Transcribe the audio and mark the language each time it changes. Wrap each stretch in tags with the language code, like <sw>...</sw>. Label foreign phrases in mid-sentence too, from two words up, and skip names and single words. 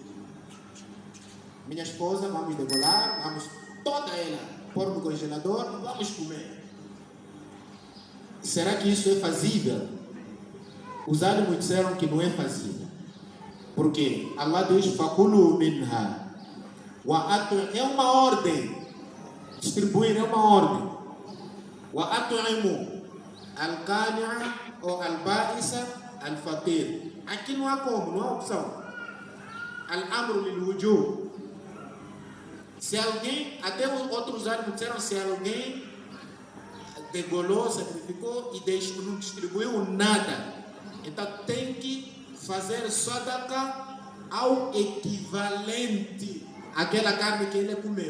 <pt>Minha esposa, vamos degolar, vamos toda ela pôr no congelador e vamos comer. Será que isso é fazível? Os ánimos disseram que não é fazível. Porque Allah diz:</pt> <ar>فكلوا منها.</ar> <pt>É uma ordem. Distribuir é uma ordem.</pt> <ar>وأطعموا القانع ou البائس الفقير.</ar> <pt>Aqui não há como, não há opção.</pt> <ar>الأمر للوجوب.</ar> <pt>Se alguém, até os outros ánimos disseram, se alguém degolou, sacrificou e não distribuiu nada, então tem que fazer sadaqa ao equivalente àquela carne que ele comeu.</pt>